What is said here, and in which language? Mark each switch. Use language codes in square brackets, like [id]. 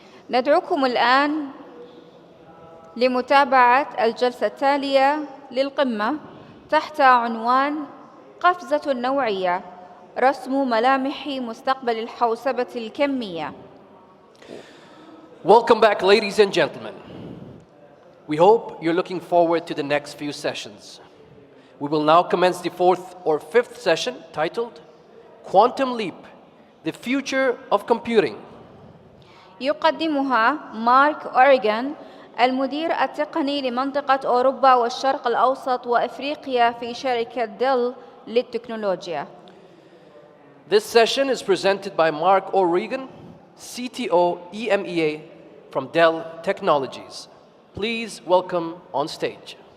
[ar] ندعوكم الآن لمتابعة الجلسة التالية للقمة تحت عنوان قفزة نوعية رسم ملامح مستقبل الحوسبة الكمية. [en] Welcome back, ladies and gentlemen. We hope you're looking forward to the next few sessions. We will now commence the fourth or fifth session titled Quantum Leap, the Future of Computing. [ar] يقدمها مارك أوريغان المدير التقني لمنطقة أوروبا والشرق الأوسط وإفريقيا في شركة ديل للتكنولوجيا. [en] This session is presented by Marc O'Regan, CTO EMEA from Dell Technologies. Please welcome on stage.